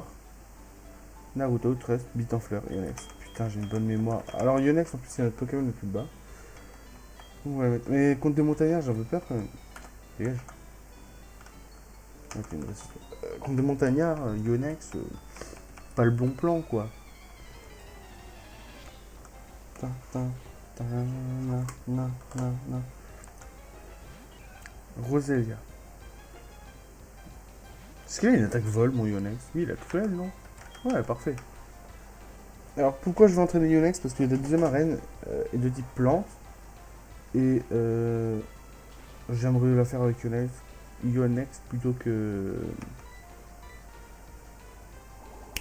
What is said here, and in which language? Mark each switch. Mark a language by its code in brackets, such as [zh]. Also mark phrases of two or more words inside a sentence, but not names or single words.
[fr] Naruto, Trust, Bit en fleur, Yonex. Putain, j'ai une bonne mémoire. Alors, Yonex, en plus, c'est notre Pokémon le plus bas. Ouais, mais contre des montagnards, j'en veux peur quand même. Dégage. Ok, contre des montagnards, Yonex, pas le bon plan, quoi. Ta, ta, ta, na, na, na, na. Roselia. Est-ce qu'il a une attaque vol, mon Yonex? Oui, il a tout fait, non? Ouais, parfait. Alors, pourquoi je vais entraîner Yonex? Parce que la deuxième arène est de type plante. Et j'aimerais la faire avec Yonex plutôt que.